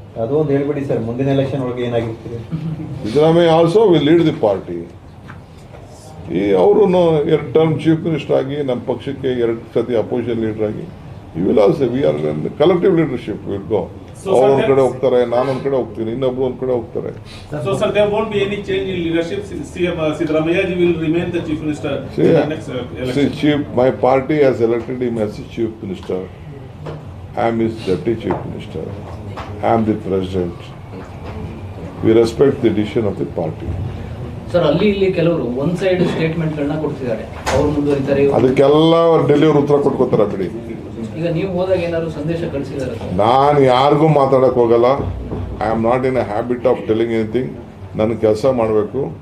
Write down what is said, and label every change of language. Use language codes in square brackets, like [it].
[kn] ಅದು ಒಂದು ಹೇಳ್ಬಿಡಿ ಸರ್, ಮುಂದಿನ ಎಲೆಕ್ಷನ್ ಒಳಗೆ ಏನಾಗಿರ್ತೀರಿ? [en] Siddaramaiah also will lead the party. [kn] ಅವರು 2 ಟರ್ಮ್ ಚೀಫ್ ಮಿನಿಸ್ಟರ್ ಆಗಿ ನಮ್ಮ ಪಕ್ಷಕ್ಕೆ 2 ಸತಿ ಅಪೋಸಿಷನ್ ಲೀಡರ್ ಆಗಿ [en] You will also we are collective leadership will go. [kn] ಅವ್ರು ಒಂದ್ ಕಡೆ ಹೋಗ್ತಾರೆ, ನಾನೊಂದ್ ಕಡೆ ಹೋಗ್ತೀನಿ, ಇನ್ನೊಬ್ರು ಒಂದ್ ಕಡೆ ಹೋಗ್ತಾರೆ. [en] So sir, there won't be any change in leadership. CM Siddaramaiah ji will remain the chief minister in the next election. My party has elected him as the chief minister. I am his deputy chief minister. I am the president. We respect the decision of the party. [kn] Sir, ಅಲ್ಲಿ ಇಲ್ಲಿ ಕೆಲವರು one side statement ಗಳನ್ನ ಕೊಡ್ತಿದ್ದಾರೆ, ಅವ್ರು ಮುಂದುವರಿತಾರೆ. ಅದಕ್ಕೆಲ್ಲ ಡೆಲ್ಲಿಯವರು ಉತ್ತರ ಕೊಟ್ಕೋತಾರ ಬಿಡಿ. ಈಗ ನೀವು ಹೋದಾಗ ಏನಾದ್ರು ಸಂದೇಶ ಕಳಿಸಿದಾರೆ? ನಾನು ಯಾರಿಗೂ ಮಾತಾಡಕ್ ಹೋಗಲ್ಲ. [en] I am not in a habit of telling anything. [kn] ನನ್ನ ಕೆಲಸ ಮಾಡಬೇಕು.